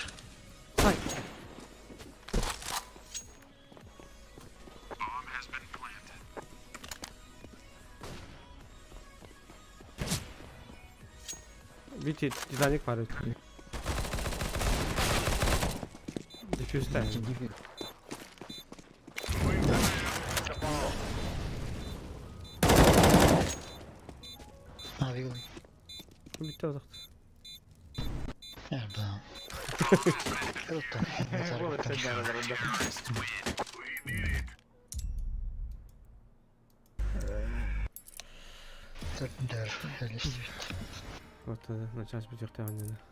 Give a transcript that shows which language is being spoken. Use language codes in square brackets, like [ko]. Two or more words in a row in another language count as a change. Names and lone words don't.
[ru] Ай. Видите, Титаник падает. Дефьюз ставим. А, вилы. [tr] Bitti o zaman. [ru] Да. Круто. Вот это да. Так, даже реалистично. Вот на час будет тягнено.